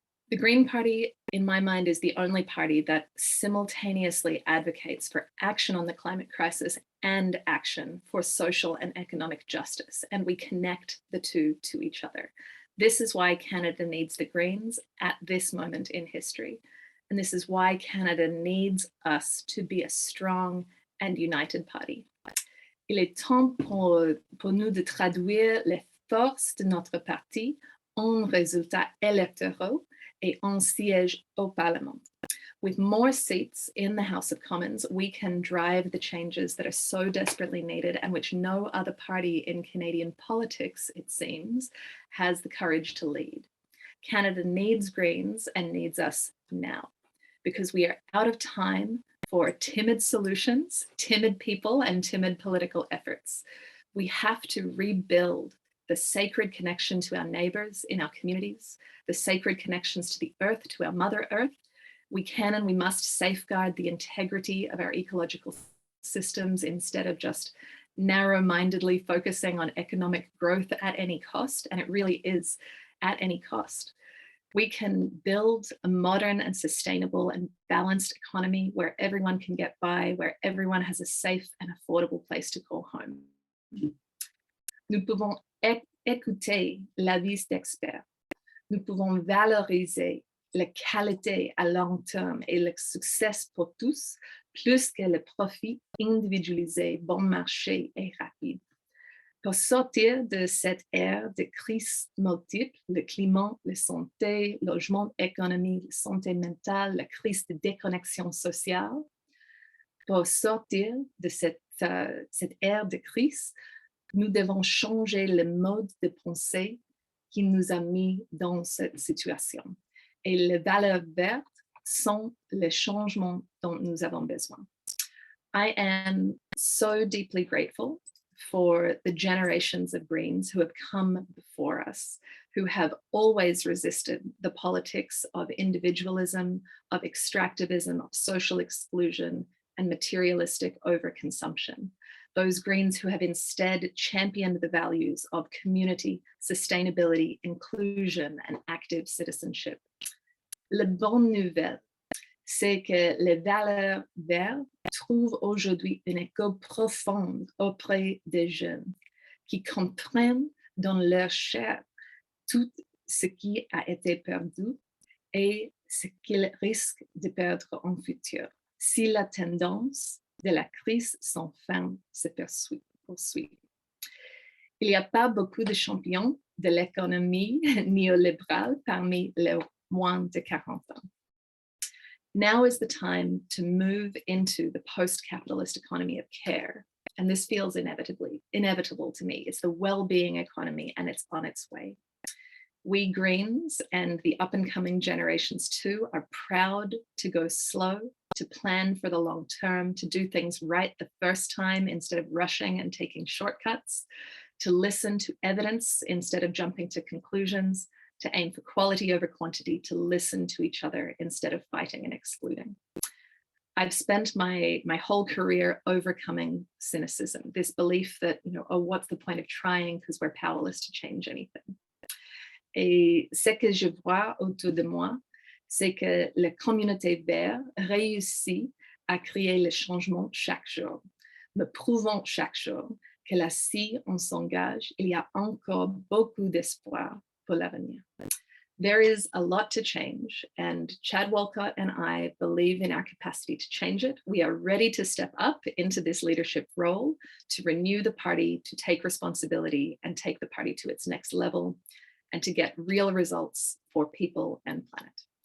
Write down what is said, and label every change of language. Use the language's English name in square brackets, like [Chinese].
[English] The Green Party, in my mind, is the only party that simultaneously advocates for action on the climate crisis and action for social and economic justice, and we connect the two to each other. This is why Canada needs the Greens at this moment in history. And this is why Canada needs us to be a strong and united party. [French] Il est temps pour nous de traduire les forces de notre parti en résultats électoraux et en sièges au Parlement. [English] With more seats in the House of Commons, we can drive the changes that are so desperately needed and which no other party in Canadian politics, it seems, has the courage to lead. Canada needs Greens and needs us now, because we are out of time for timid solutions, timid people, and timid political efforts. We have to rebuild the sacred connection to our neighbors in our communities, the sacred connections to the earth, to our Mother Earth. We can and we must safeguard the integrity of our ecological systems instead of just narrow-mindedly focusing on economic growth at any cost, and it really is at any cost. We can build a modern and sustainable and balanced economy where everyone can get by, where everyone has a safe and affordable place to call home. [French] Nous pouvons écouter l'avis d'experts. Nous pouvons valoriser la qualité à long terme et le succès pour tous, plus que le profit individualisé, bon marché et rapide. Pour sortir de cette ère de crises multiples, le climat, la santé, le logement, l'économie, la santé mentale, la crise de déconnexion sociale, pour sortir de cette ère de crise, nous devons changer le mode de pensée qui nous a mis dans cette situation. Et les valeurs vertes sont le changement dont nous avons besoin. [English] I am so deeply grateful for the generations of Greens who have come before us, who have always resisted the politics of individualism, of extractivism, of social exclusion, and materialistic overconsumption. Those Greens who have instead championed the values of community, sustainability, inclusion, and active citizenship. [French] La bonne nouvelle, c'est que les valeurs vertes trouvent aujourd'hui un écho profond auprès des jeunes qui comprennent dans leur chair tout ce qui a été perdu et ce qu'ils risquent de perdre en futur si la tendance de la crise sans fin se poursuit. Il n'y a pas beaucoup de champions de l'économie néolibérale parmi les moins de 40 ans. [English] Now is the time to move into the post-capitalist economy of care. And this feels inevitable to me. It's the well-being economy and it's on its way. We Greens and the up-and-coming generations too are proud to go slow, to plan for the long term, to do things right the first time instead of rushing and taking shortcuts, to listen to evidence instead of jumping to conclusions, to aim for quality over quantity, to listen to each other instead of fighting and excluding. I've spent my whole career overcoming cynicism, this belief that, oh, what's the point of trying because we're powerless to change anything. [French] Et ce que je vois autour de moi, c'est que la communauté verte réussit à créer le changement chaque jour, me prouvant chaque jour que là, si on s'engage, il y a encore beaucoup d'espoir pour l'avenir. [English] There is a lot to change, and Chad Walcott and I believe in our capacity to change it. We are ready to step up into this leadership role, to renew the party, to take responsibility and take the party to its next level, and to get real results for people and planet.